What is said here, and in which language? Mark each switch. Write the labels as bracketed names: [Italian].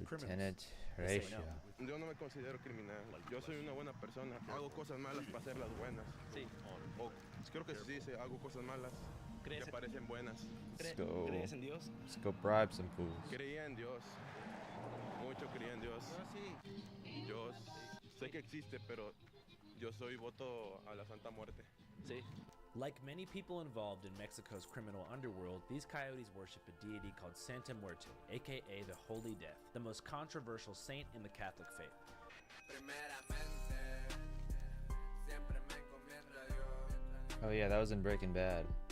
[English] Lieutenant criminals. They say Horatio. no. [Spanish] Yo no me considero criminal. Yo soy una buena persona. Hago cosas malas para hacerlas buenas. Sí. O creo que se dice, hago cosas malas que parecen buenas. ¿Crees en Dios? [English] Let's go bribe some fools. [Spanish] Creía en Dios. Mucho creía en Dios. Yo sé que existe, pero yo soy voto a la Santa Muerte. Sí. [English] Like many people involved in Mexico's criminal underworld, these coyotes worship a deity called Santa Muerte, aka the Holy Death, the most controversial saint in the Catholic faith. Oh yeah, that was in Breaking Bad.